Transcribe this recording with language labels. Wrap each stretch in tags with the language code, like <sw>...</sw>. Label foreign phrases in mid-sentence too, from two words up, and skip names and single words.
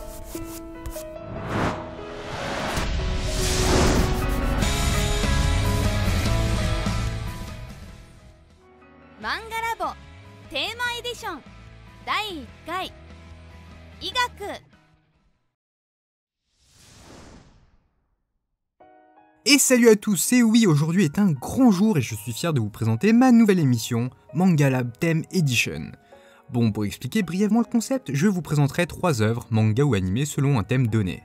<ja>Manga Labo テーマエディション第1回医学。</ja> <fr>Et salut à tous, et oui, aujourd'hui est un grand jour et je suis fier de vous présenter ma nouvelle émission, Manga Lab Theme Edition. Bon, pour expliquer brièvement le concept, je vous présenterai 3 œuvres, manga ou animé, selon un thème donné.</fr>